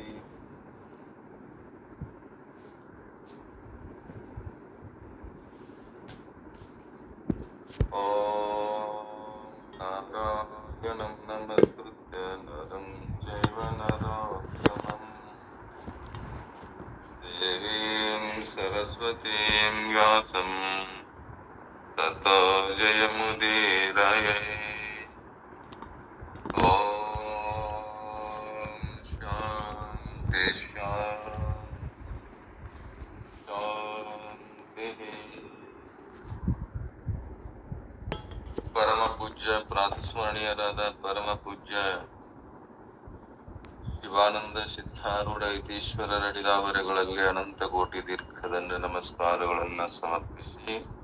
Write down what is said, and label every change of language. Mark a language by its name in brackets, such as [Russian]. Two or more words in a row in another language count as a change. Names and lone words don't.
[Sanskrit] ॐ नारायणं नमस्कृत्य नरं चैव नरोत्तमं देवीं सरस्वतीं व्यासं ततो जयमुदीरये। ॐ शान्ति शान्तिः। [Kannada] ಪರಮ ಪೂಜ್ಯ ಪ್ರಾತಸ್ಮರಣೀಯರಾದ ಪರಮ ಪೂಜ್ಯ ಶಿವಾನಂದ ಸಿದ್ಧಾರೂಢ ಯತೀಶ್ವರರ ಅಡಿದಾವರೆಗಳಲ್ಲಿ ಅನಂತ ಕೋಟಿ ದೀರ್ಘದಂಡ ನಮಸ್ಕಾರಗಳನ್ನ ಸಮರ್ಪಿಸಿ,